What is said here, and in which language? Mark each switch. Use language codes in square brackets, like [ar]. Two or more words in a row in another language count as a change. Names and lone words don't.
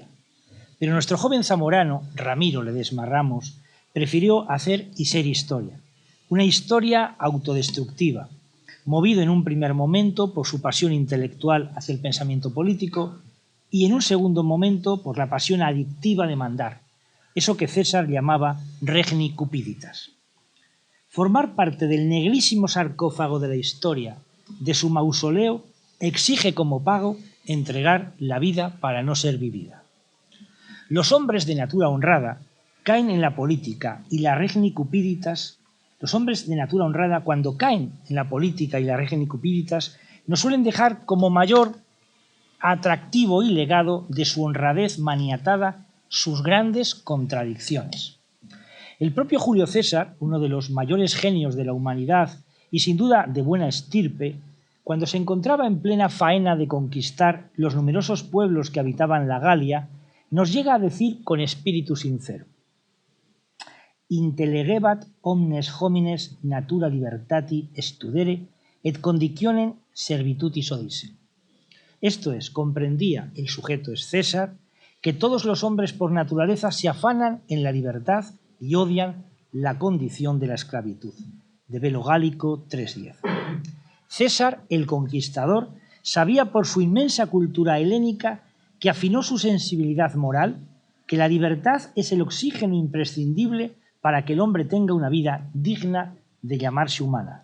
[es] Pero nuestro joven zamorano, Ramiro Ledesma Ramos, prefirió hacer y ser historia. Una historia autodestructiva, movido en un primer momento por su pasión intelectual hacia el pensamiento político y en un segundo momento por la pasión adictiva de mandar, eso que César llamaba [la] regni cupiditas. [es] Formar parte del negrísimo sarcófago de la historia, de su mausoleo, exige como pago entregar la vida para no ser vivida. Los hombres de natura honrada caen en la política y la [la] regni cupiditas. [es] Los hombres de natura honrada, cuando caen en la política y la [la] regni cupiditas, [es] nos suelen dejar como mayor atractivo y legado de su honradez maniatada sus grandes contradicciones. El propio Julio César, uno de los mayores genios de la humanidad y sin duda de buena estirpe, cuando se encontraba en plena faena de conquistar los numerosos pueblos que habitaban la Galia, nos llega a decir con espíritu sincero: [la] Intelegebat omnes homines natura libertati studere et conditionem servitutis odisse. [es] Esto es, comprendía, el sujeto es César, que todos los hombres por naturaleza se afanan en la libertad y odian la condición de la esclavitud. De Velo Gálico 3.10. César, el conquistador, sabía por su inmensa cultura helénica que afinó su sensibilidad moral, que la libertad es el oxígeno imprescindible para que el hombre tenga una vida digna de llamarse humana.